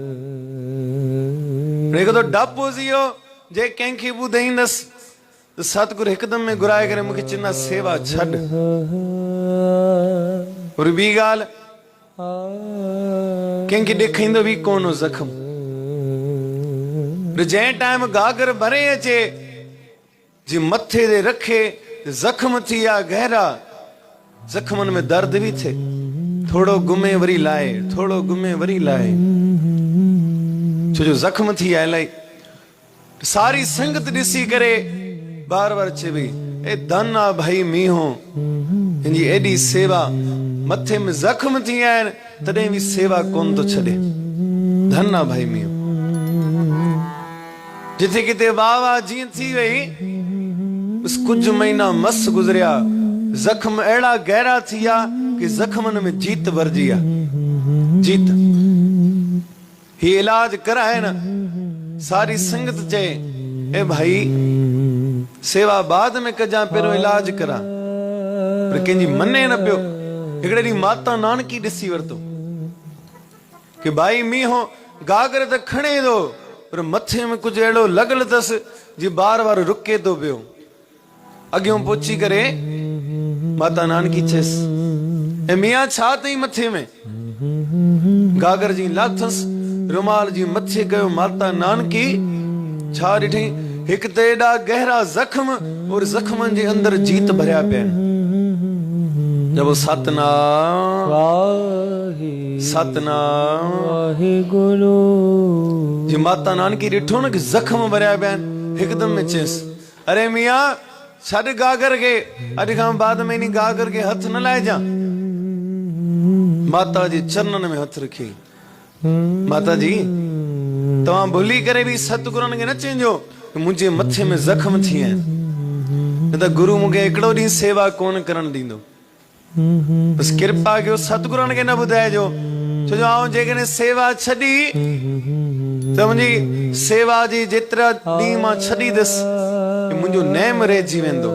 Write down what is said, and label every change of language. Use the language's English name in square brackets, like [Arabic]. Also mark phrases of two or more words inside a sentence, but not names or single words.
[Sindhi] हिकु तो डपो थियो जे कंहिंखे ॿुधाईंदसि त सतगुरु हिकदम में घुराए करे मूंखे चवंदा सेवा छॾ। और ॿी ॻाल्हि कंहिंखे ॾेखारींदो बि कोन हो जख्म। जंहिं टाइम गागर भरे अचे जी मथे ते रखे जख्म थी विया गहरा जख्मनि में दर्द भी थे थोड़ो घुमे वरी लाए थोड़ो घुमे वरी लाए छो जो जख्म थी विया इलाही। सारी संगत ॾिसी करे बार बार चे भई ए धन आ भाई मीहो हिनजी एॾी सेवा मथे में जख्म थी विया आहिनि तॾहिं बि सेवा कोन थो छॾे धन आ भाई मीहो। जिथे किथे वाह जीअं थी वई बस कुछ महीना मस गुजरिया जख्म अहिड़ा गहरा थी विया कि जख्मनि में जीत भरजी आहे जीत। ही इलाज कराए न सारी संगत चए ए भाई सेवा बाद में कजा पहिरियों इलाज करा पर कंहिंजी मने न पियो। हिकिड़े ॾींहुं माता नानकी ॾिसी वरितो कि भाई मीहो गागर त खणे थो पर मथे में कुछ अहिड़ो लॻल अथसि जी बार बार रुके थो पियो। अॻियों पहुची करे माता नानकी चयसि ए मियां छा अथई मथे में गागर जी लाथसि रुमाल जी मथे कयो माता नानकी छा ॾिठई हिकु त एॾा गहरा जख्म और जख्मनि जे अंदर जीत भरिया पिया जब सतनाम सतनाम वाहिगुरु। जी माता नानकी ॾिठो न कि जख्म भरिया पिया आहिनि, हिकदम में चयसि अरे मियाँ छॾ गागर के, अॼु खां बाद में इन गागर के हथ न लाइजां। माता जे चरणनि में हथ रखी, माता जी तव्हां भुली करे बि सतगुरनि खे न चइजो कि मुंहिंजे मथे में जख्म थी विया आहिनि, न त गुरु मूंखे हिकिड़ो ॾींहुं सेवा कोन करणु ॾींदो। बसि कृपा कयो सतगुरनि खे न ॿुधाइजो, छो जो आउं जेकॾहिं सेवा छॾी त मुंहिंजी सेवा जी जेतिरा ॾींहं मां छॾींदुसि मुंहिंजो नेम रहिजी वेंदो।